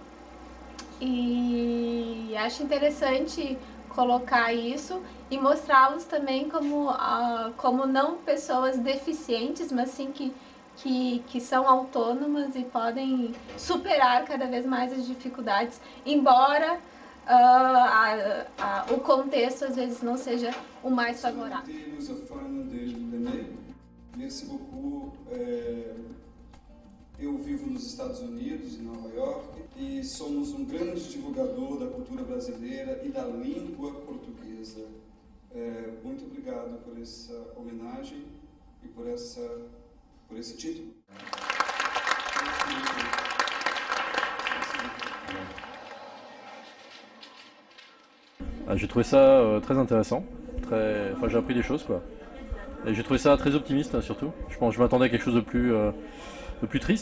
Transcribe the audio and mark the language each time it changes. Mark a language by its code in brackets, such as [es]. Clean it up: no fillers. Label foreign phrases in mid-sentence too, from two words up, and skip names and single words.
[pt] e acho interessante colocar isso e mostrá-los também como não pessoas deficientes, mas sim que são autônomas e podem superar cada vez mais as dificuldades, embora o contexto às vezes não seja o mais favorável. [fr] Merci beaucoup. [pt] Eu vivo nos Estados Unidos, em Nova York, e somos um grande divulgador da cultura brasileira e da língua portuguesa. Muito obrigado por essa homenagem e por esse título. [fr] J'ai trouvé ça très intéressant, j'ai appris des choses quoi. Et j'ai trouvé ça très optimiste surtout. Je m'attendais à quelque chose de plus triste.